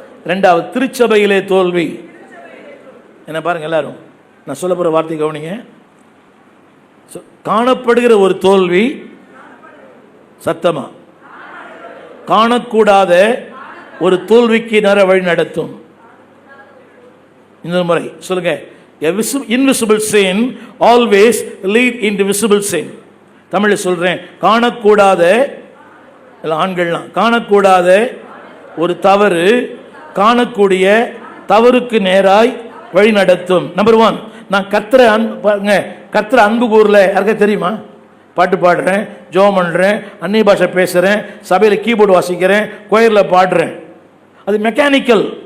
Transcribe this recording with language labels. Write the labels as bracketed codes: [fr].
[ta] 2வது திருச்சபையிலே தோல்வி. என்ன பாருங்க எல்லாரும், நான் சொல்ல போற வார்த்தை கவனிங்க. காணப்படுகிற ஒரு தோல்வி சத்தமா, காணக்கூடாத ஒரு தோல்விக்கு நேர வழி நடத்தும். இன்னொரு முறை சொல்லுங்க. [en] Invisible sin always lead into visible sin. [ta] தமிழில் சொல்றேன், காணக்கூடாத, ஆண்கள்லாம் காணக்கூடாத ஒரு தவறு காணக்கூடிய தவறுக்கு நேராய் வழி நடத்தும். நம்பர் 1, நான் கர்த்தரை அன்பு கூறல. யாருக்கா தெரியுமா? பாட்டு பாடுறேன், ஜெபம் பண்றேன், அந்நிய பாஷை பேசுறேன், சபையில் கீபோர்டு வாசிக்கிறேன், கோயிலில் பாடுறேன், அது மெக்கானிக்கல்.